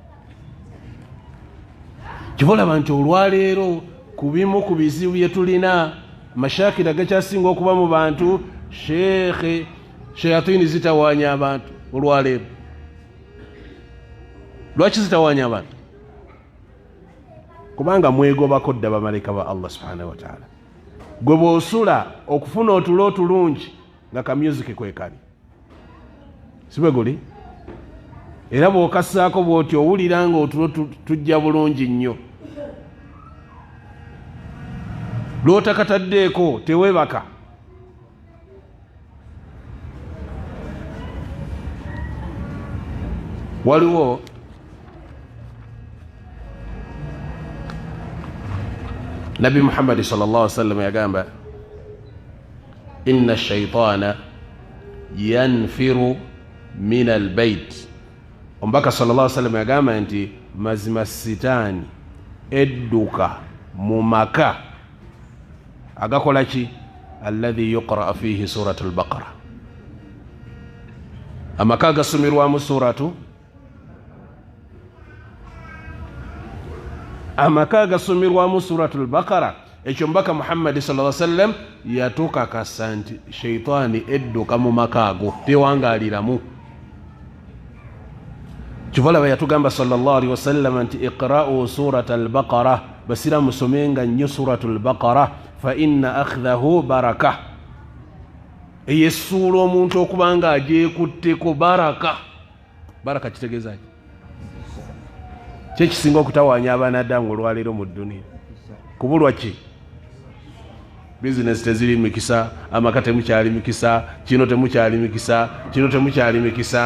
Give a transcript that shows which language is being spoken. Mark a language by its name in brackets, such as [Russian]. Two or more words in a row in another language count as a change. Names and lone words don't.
[Ganda] Kivolaba nti olwaleero ku bimu ku bizibu bye tulina, mashakira gakyasinga okuba mu bantu, shayatini zitawaanya abantu olwaleero. Lwaki zitawaanya abantu? Kubanga mwegobako dda bamalayika ba Allah [Arabic] سبحانه وتعالى. [Ganda] Gwe bw'osula okufuna otulo otulungi nga ka music kwe kali, sibe guli? Era bw'okassaako bw'oti owulira nga otulo tujja bulungi nnyo. Lw'otakataddeeko teweebaka. Waliwo Nabi Muhammad [Arabic] صلى الله عليه وسلم [Ganda] yagamba [Arabic] إن الشيطان ينفر من البيت. [Ganda] Omubaka [Arabic] صلى الله عليه وسلم [Ganda] yagamba nti mazima sitaani edduka mu maka agakola ki? [Arabic] الذي يقرأ فيه سورة البقرة, [Ganda] amaka agasumirwamu suratu, amaka agasumirwamu suratu al-Baqara. Ekyo Omubaka Muhammad [Arabic] صلى الله عليه وسلم [Ganda] yatukakasa nti shaitani edduka mu maka ago, tewangaaliramu. Kivala yatugamba [Arabic] صلى الله عليه وسلم [Ganda] anti [Arabic] اقرؤوا سورة البقرة, [Ganda] basira musomenga nnyo suratu al-Baqara [Arabic] فإن أخذها بركة. [Ganda] Eyesuula omuntu okubanga agyekutteko baraka. Baraka kitegeeza ki? Kye kisinga okutawaanya abanadamu olwaleero mu dduniya. Kubulwa ki? Business teziri mikisa, amaka temukyali mikisa, kino temukyali mikisa, kino temukyali mikisa.